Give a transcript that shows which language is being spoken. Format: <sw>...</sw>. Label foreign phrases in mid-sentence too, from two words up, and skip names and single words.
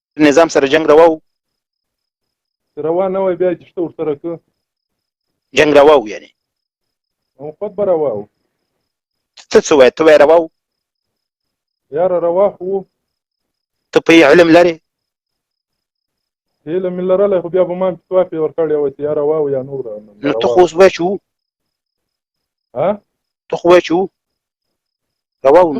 <ps>نظام سره جنگ روا و روا نه وای بیا چې شته ورسره که جنگ روا و یعنی خود به روا و ته څه وایې ته وایې روا و یاره روا خو و ته په علم لرې علم مې لرلی خو بیا به ما فتوا پې ورکړې وه چې یا روا و یا نوره نو ته خو اوس وایې چې و ها ته خو وایې چې و روا و</ps>